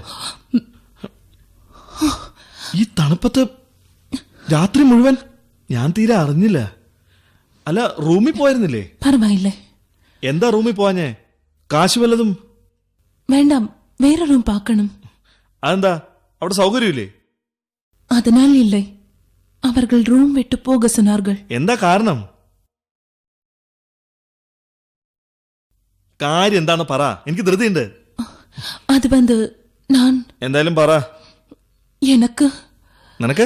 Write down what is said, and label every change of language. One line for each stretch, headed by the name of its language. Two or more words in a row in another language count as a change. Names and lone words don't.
Malayalam: ഈ തണുപ്പത്ത് രാത്രി മുഴുവൻ ഞാൻ തീരെ അറിഞ്ഞില്ല. അല്ല, റൂമിൽ പോയിരുന്നില്ലേ? പറവായില്ലേ? എന്താ റൂമിൽ പോവാഞ്ഞേ? കാശ് വല്ലതും? വേണ്ടാം, വേറെ റൂം പാക്കണം. അതെന്താ, അവിടെ സൗകര്യമില്ലേ?
Tamil: அதனால் இல்லை, அவர்கள் ரூம் விட்டு போக சொன்னார்கள்.
Malayalam: എന്താ കാരണം? കാര്യം എന്താണ് പറ, എനിക്ക് ധൃതിയുണ്ട്.
Tamil: அது வந்து நான்
Malayalam: എന്തായാലും പറ.
Tamil: எனக்கு
Malayalam: നിനക്ക്?